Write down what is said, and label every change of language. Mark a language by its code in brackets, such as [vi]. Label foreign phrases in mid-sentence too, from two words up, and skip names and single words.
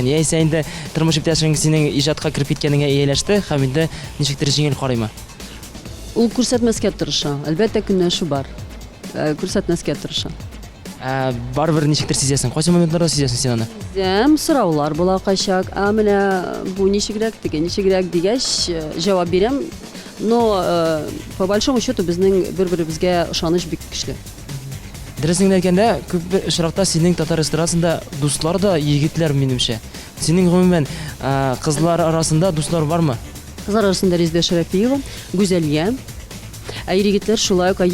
[tt] Яисә инде тормыш иптәшең синең иҗатка кирип киткәнеңә ияләште һәм инде ничектер җиңел карыймы? Ул күрсәтмәскә тырыша. Әлбәттә көнләшү бар. Күрсәтмәскә тырыша. Барыбер ничектер сизәсең? Кайсы моментларда сизәсең син аны? Зәм сораулар була кайчак. Менә бу ничегрәк дигәч җавап бирәм. [ru] Но по большому счету [tt] безнең бер-беребезгә ышаныч бик көчле. Дөресен әйткәндә, күп очракта синең татар эстрадасында дуслар да егетләр минемчә. Синең гомумән кызлар арасында дуслар бармы? Кызлар арасында Резеда Шәрәфиева, Гүзәлия. Егетләр шулай ук.